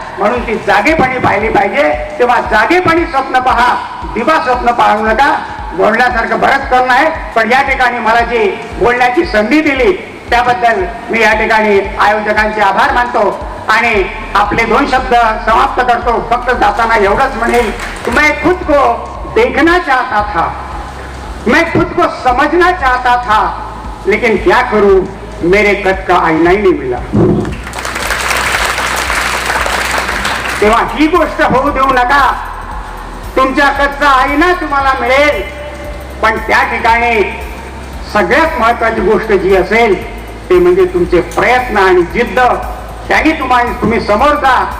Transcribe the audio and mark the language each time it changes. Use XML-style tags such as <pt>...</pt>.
<mr>म्हणून ती जागेपणी पाहिली पाहिजे. तेव्हा जागेपणी स्वप्न पहा, दिवा स्वप्न पाहू नका. बोलण्यासारखं बरंच करणं आहे, पण या ठिकाणी मला जी बोलण्याची संधी दिली त्याबद्दल मी या ठिकाणी आयोजकांचे आभार मानतो आणि आपले 2 शब्द समाप्त करतो. फक्त जाताना एवढंच म्हणेल,</mr> <hi>मैं खुद को देखना चाहता था, मैं खुद को समझना चाहता था, लेकिन क्या करूं, मेरे कद का आईना ही नहीं मिला.</hi> <mr>तेव्हा ही गोष्ट होऊ देऊ नका. तुमच्या कदचा आईना तुम्हाला मिळेल, पण त्या ठिकाणी सगळ्यात महत्वाची गोष्ट जी असेल ते म्हणजे तुमचे प्रयत्न आणि जिद्द. त्याने तुम्ही समोर जा.</mr>